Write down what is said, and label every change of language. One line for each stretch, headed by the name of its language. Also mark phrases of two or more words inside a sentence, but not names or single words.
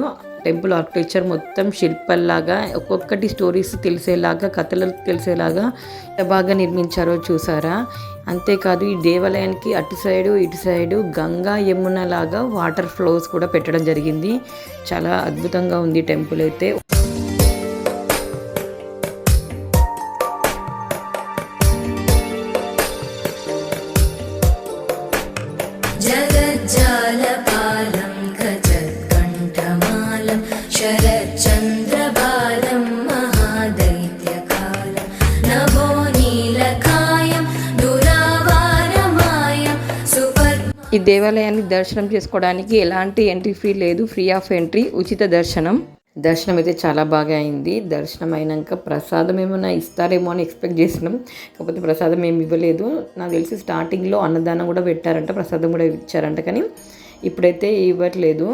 English: temple architecture
Telugu: మొత్తం శిల్పల్లాగా ఒక్కొక్కటి స్టోరీస్ తెలిసేలాగా, కథలు తెలిసేలాగా బాగా నిర్మించారో చూసారా? అంతేకాదు ఈ దేవాలయానికి అటు సైడు ఇటు సైడు గంగా, యమున లాగా
English: water flows
Telugu: కూడా పెట్టడం జరిగింది. చాలా అద్భుతంగా ఉంది టెంపుల్ అయితే.
Sanskrit: जगज्जालपालं गजत्कण्ठमालं शरच्चन्द्रबालं महादैत्यकालं नभोनीलकायं दुरावारमायं
Telugu: ఈ దేవాలయాన్ని దర్శనం చేసుకోవడానికి ఎలాంటి
English: entry fee
Telugu: లేదు,
English: free of entry,
Telugu: ఉచిత దర్శనం. దర్శనం అయితే చాలా బాగా అయింది. దర్శనం అయినాక ప్రసాదం ఏమైనా ఇస్తారేమో అని ఎక్స్పెక్ట్ చేసినాం, కాకపోతే ప్రసాదం ఏమి ఇవ్వలేదు. నాకు తెలిసి స్టార్టింగ్లో అన్నదానం కూడా పెట్టారంట, ప్రసాదం కూడా ఇచ్చారంట, కానీ ఇప్పుడైతే ఇవ్వట్లేదు.